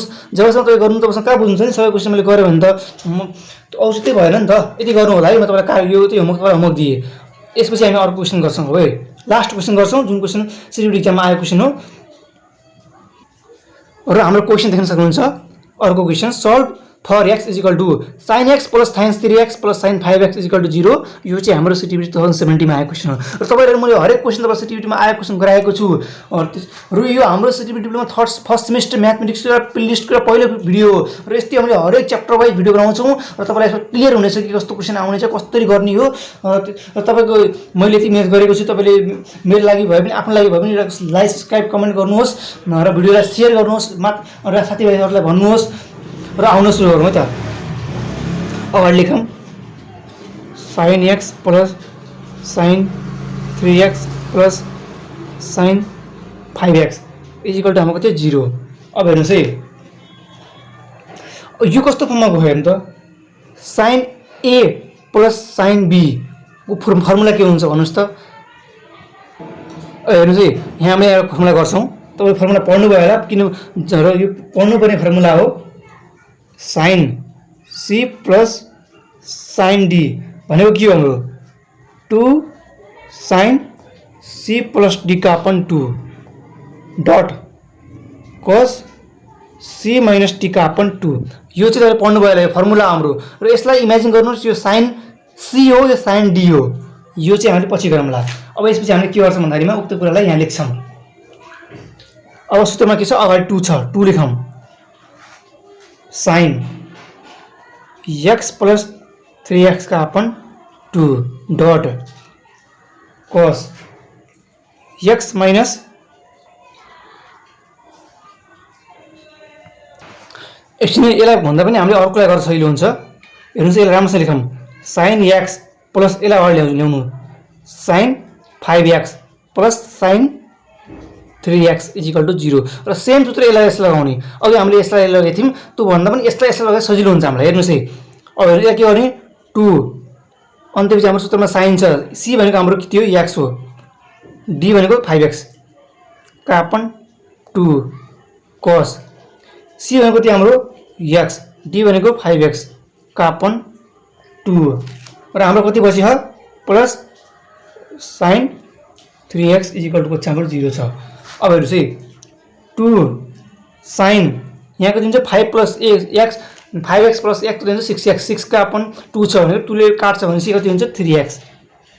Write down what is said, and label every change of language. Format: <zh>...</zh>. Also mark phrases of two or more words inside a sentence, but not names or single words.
<ne>जबसम्म तपाईँ गर्नु तबसम्म कहाँ बुझ्नुहुन्छ नि, सबै क्वेसन मैले गरेँ भने त औचित्य भएन नि त। यति गर्नु होला है, म तपाईँलाई यो चाहिँ होमवर्क दिएँ। यसपछि हामी अर्को क्वेसन गर्छौँ। हो है,</ne> <en>last question</en> <ne>गर्छौँ, जुन क्वेसन सिलिगुडी एक्जाममा आएको क्वेसन हो। र हाम्रो क्वेसन देख्न सक्नुहुन्छ। अर्को क्वेसन,</ne> <en>solve for x = sin x + sin 3x + sin 5x = 0.</en> <ne>यो चाहिँ हाम्रो सिटिभिटी 2070 मा आएको क्वेसन हो। र तपाईँहरू मैले हरेक क्वेसन तपाईँ सिटिभिटीमा आएको क्वेसन गराएको छु। र यो हाम्रो सिटिभिटी</ne> <en>diploma first semester</en> <ne>म्याथमेटिक्सको प्लेलिस्टको पहिलो भिडियो हो। र यस्तै हामीले हरेक</ne> <en>chapter wise</en> <ne>भिडियो बनाउँछौँ र तपाईँलाई क्लियर हुनेछ कि कस्तो क्वेसन आउनेछ, कसरी गर्ने हो। र तपाईँको मैले यति मेहनत गरेको छु, तपाईँले मेरो लागि भयो भने आफ्नो लागि भयो भने</ne> <en>like subscribe comment</en> <ne>गर्नुहोस् र भिडियोलाई सेयर गर्नुहोस् र साथीभाइहरूलाई भन्नुहोस् र आउन सुरु गरौँ है त। अगाडि लेखौँ</ne> <en>sin x + sin 3x + sin 5x</en> <ne>= हाम्रो कति 0। अब हेर्नुहोस् है, यो कस्तो फर्ममा गयो हेर्नु त,</ne> <en>sin a + sin b</en> <ne>को फर्मुला के हुन्छ भन्नुहोस् त। हेर्नुहोस् है, यहाँ हामी एउटा फर्मुला गर्छौँ। तपाईँ फर्मुला पढ्नुभयो होला, किन र यो पढ्नुपर्ने फर्मुला हो</ne> <en>sin c + sin d</en> <ne>भनेको के हो हाम्रो</ne> <en>2 sin c + d</en> <ne>का</ne> <en>upon 2 dot cos c - d</en> <ne>का अपन 2। यो चाहिँ तपाईले पढ्नु भयो होला, यो फर्मुला हाम्रो। र यसलाई इमेजिन गर्नुहोस्, यो sin c हो, यो sin d हो। यो चाहिँ हामीले पछि गरौँला। अब यसपछि हामीले के गर्छौँ भन्दाखेरिमा उक्त कुरालाई यहाँ लेख्छौँ। अब सूत्रमा के छ, अगाडि 2 छ, 2 लेखौँ। sin x + 3x का अपन 2 डट cos x माइनस यसलाई भन्दा पनि हामीले अर्कोलाई गर्दा सजिलो हुन्छ। हेर्नुहोस्, यसलाई राम्रोसँग लेखौँ, sin x + यसलाई अगाडि ल्याउनु</ne> <en>sin 5x + sin 3x</en> <ne>= 0। र सेम सूत्र यसलाई लगाउने। अघि हामीले यसलाई लगाएको थियौँ, त्यो भन्दा पनि यसलाई लगाए सजिलो हुन्छ हामीलाई। हेर्नुहोस् है, अब यसलाई के गर्ने 2 अन्त्यपछि हाम्रो सूत्रमा sin छ, c भनेको हाम्रो के थियो x हो, d भनेको 5x का अपन 2 cos c भनेको थियो हाम्रो x, d भनेको 5x का अपन 2 र हाम्रो कति बची छ</ne> <en>plus sin 3x</en> <ne>= हाम्रो 0 छ। अब हेर्नुहोस् है, 2 sin यहाँ कति हुन्छ 5 + x 5x + x कति हुन्छ 6x, 6 का अपन 2 छ भने 2 ले काट्छ भने c कति हुन्छ 3x।</ne>